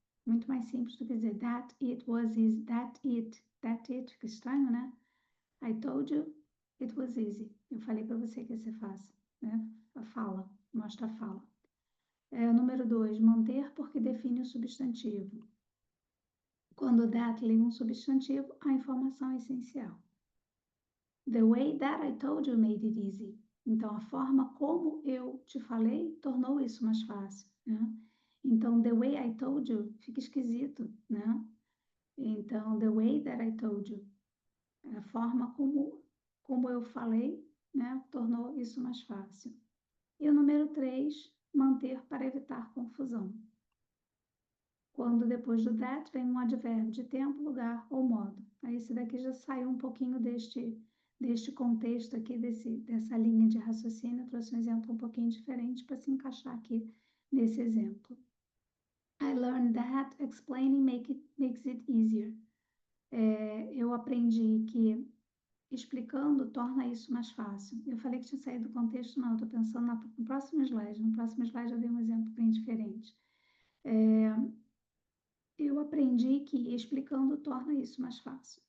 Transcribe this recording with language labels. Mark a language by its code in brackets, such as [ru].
[pt] Muito mais simples do que dizer [en] that it was easy. That it. [pt] Fica estranho, né? [en] I told you it was easy. [pt] Eu falei para você que ia ser fácil, né? A fala, mostra a fala. Número 2, manter porque define o substantivo. Quando that lê um substantivo, a informação é essencial. [en] The way that I told you made it easy. [pt] Então, a forma como eu te falei tornou isso mais fácil, né? Então, [en] the way I told you [pt] fica esquisito, né? Então, [en] the way that I told you, [pt] a forma como eu falei, né? Tornou isso mais fácil. E o número 3, manter para evitar confusão. Quando depois do that vem um advérbio de tempo, lugar ou modo. Aí esse daqui já saiu um pouquinho deste contexto aqui, dessa linha de raciocínio. Eu trouxe um exemplo um pouquinho diferente para se encaixar aqui nesse exemplo. [en] I learned that explaining makes it easier. [pt] Eu aprendi que explicando torna isso mais fácil. Eu falei que tinha saído do contexto, não, estou pensando no próximo slide. No próximo slide eu dei um exemplo bem diferente. Eu aprendi que explicando torna isso mais fácil.